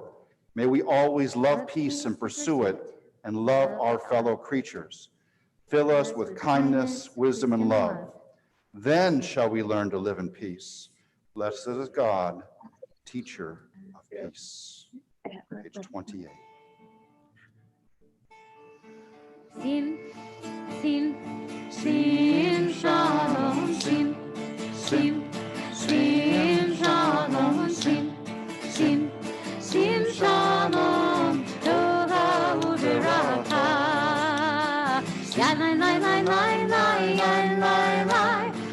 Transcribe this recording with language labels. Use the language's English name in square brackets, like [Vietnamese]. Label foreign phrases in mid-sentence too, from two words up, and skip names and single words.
[English] May we always love peace and pursue it, and love our fellow creatures. Fill us with kindness, wisdom, and love. Then shall we learn to live in peace. Blessed is God, teacher of peace. Page 28. [Hebrew] שים, שים, שים, שלום, שים, שים, שים, שלום, שים, שים, שים, שלום, טובה וברכה. Yan lai lai lai lai lai yan lai lai.